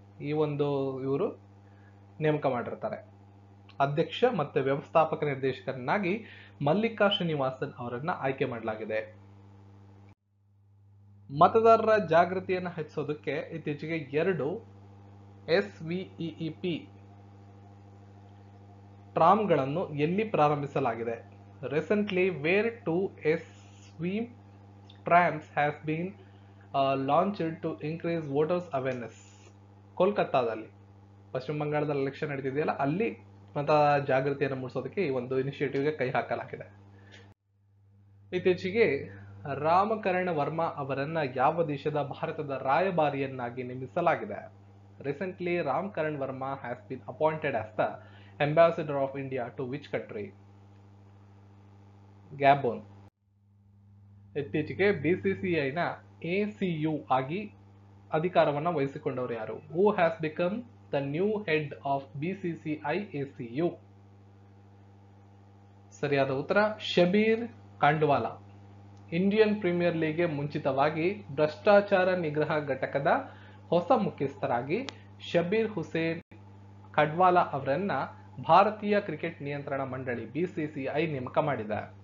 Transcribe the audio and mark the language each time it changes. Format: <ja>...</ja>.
<kn>ಇವರು ನೇಮಕ ಮಾಡಿರ್ತಾರೆ. ಅಧ್ಯಕ್ಷ ಮತ್ತು ವ್ಯವಸ್ಥಾಪಕ ನಿರ್ದೇಶಕರನ್ನಾಗಿ ಮಲ್ಲಿಕಾ ಶ್ರೀನಿವಾಸನ್ ಅವರನ್ನ ಆಯ್ಕೆ ಮಾಡಲಾಗಿದೆ. ಮತದಾರರ ಜಾಗೃತಿಯನ್ನು ಹೆಚ್ಚಿಸೋದಕ್ಕೆ ಇತ್ತೀಚೆಗೆ 2 SVEEP ಟ್ರಾಮ್ಗಳನ್ನು ಎಲ್ಲಿ ಪ್ರಾರಂಭಿಸಲಾಗಿದೆ?</kn> <en>Recently, where 2 SVEEP trams has been launched to increase voters awareness?</en> <kn>ಕೋಲ್ಕತ್ತಾದಲ್ಲಿ, ಪಶ್ಚಿಮ ಬಂಗಾಳದಲ್ಲಿ ಎಲೆಕ್ಷನ್ ನಡೆದಿದೆಯಲ್ಲ, ಅಲ್ಲಿ ಮತ ಜಾಗೃತಿಯನ್ನು ಮೂಡಿಸೋದಕ್ಕೆ ಈ ಒಂದು ಇನಿಷಿಯೇಟಿವ್ಗೆ ಕೈ ಹಾಕಲಾಗಿದೆ. ಇತ್ತೀಚೆಗೆ ರಾಮಕರಣ್ ವರ್ಮಾ ಅವರನ್ನ ಯಾವ ದೇಶದ ಭಾರತದ ರಾಯಭಾರಿಯನ್ನಾಗಿ ನೇಮಿಸಲಾಗಿದೆ?</kn> <en>Recently, Ramkaran Verma has been appointed as the ambassador of India to which country? Gabon.</en> <kn>ಇತ್ತೀಚೆಗೆ BCCI ನ ACU ಆಗಿ ಅಧಿಕಾರವನ್ನು ವಹಿಸಿಕೊಂಡವರು ಯಾರು?</kn> <en>Who has become the new head of BCCI ACU?</en> <kn>ಸರಿಯಾದ ಉತ್ತರ ಶಬೀರ್ ಖಂಡ್ವಾಲಾ. ಇಂಡಿಯನ್ ಪ್ರೀಮಿಯರ್ ಲೀಗ್ಗೆ ಮುಂಚಿತವಾಗಿ ಭ್ರಷ್ಟಾಚಾರ ನಿಗ್ರಹ ಘಟಕದ ಹೊಸ ಮುಖ್ಯಸ್ಥರಾಗಿ ಶಬೀರ್ ಹುಸೇನ್ ಖಂಡ್ವಾಲಾ ಅವರನ್ನ ಭಾರತೀಯ ಕ್ರಿಕೆಟ್ ನಿಯಂತ್ರಣ ಮಂಡಳಿ BCCI ನೇಮಕ ಮಾಡಿದೆ.</kn>